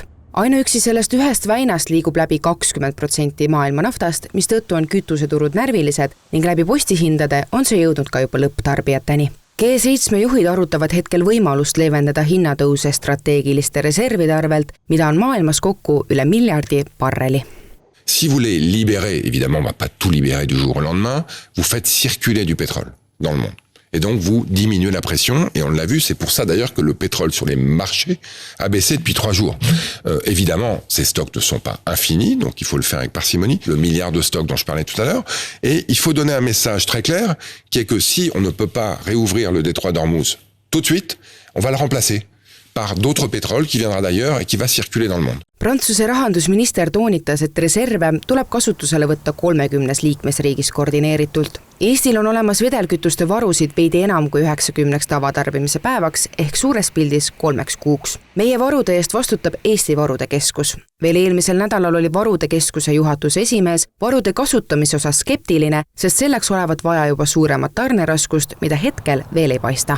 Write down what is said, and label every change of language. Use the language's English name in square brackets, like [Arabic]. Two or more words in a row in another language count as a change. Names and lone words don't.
[Estonian] Ainuüksi sellest ühest väinast liigub läbi 20% maailma naftast, mis tõttu on kütuseturud närvilised ning läbi postihindade on see jõudnud ka juba lõpptarbijateni. G7 juhid arutavad hetkel võimalust leevendada hinnatõuse strateegiliste reservide arvelt, mida on maailmas kokku üle miljardi barreli. [French] Si vous les libérez, évidemment, on ne va pas tout libérer du jour au lendemain, vous faites circuler du pétrole dans le monde. Et donc, vous diminuez la pression. Et on l'a vu, c'est pour ça d'ailleurs que le pétrole sur les marchés a baissé depuis 3 jours. Évidemment, ces stocks ne sont pas infinis, donc il faut le faire avec parcimonie. Le milliard de stocks dont je parlais tout à l'heure. Et il faut donner un message très clair, qui est que si on ne peut pas réouvrir le détroit d'Ormuz tout de suite, on va le remplacer par d'autres pétroles qui viendra d'ailleurs et qui va circuler dans le monde. [Estonian] Prantsuse rahandusminister toonitas, et reserve tuleb kasutusele võtta 30 liikmesriigis koordineeritult. Eestil on olemas vedelkütuste varusid veidi enam kui 90 tavatarbimise päevaks ehk suures pildis 3 kuuks. Meie varude eest vastutab Eesti Varude Keskus. Veel eelmisel nädalal oli Varude Keskuse juhatuse esimees varude kasutamise osas skeptiline, sest selleks olevat vaja juba suuremat tarneraskust, mida hetkel veel ei paista.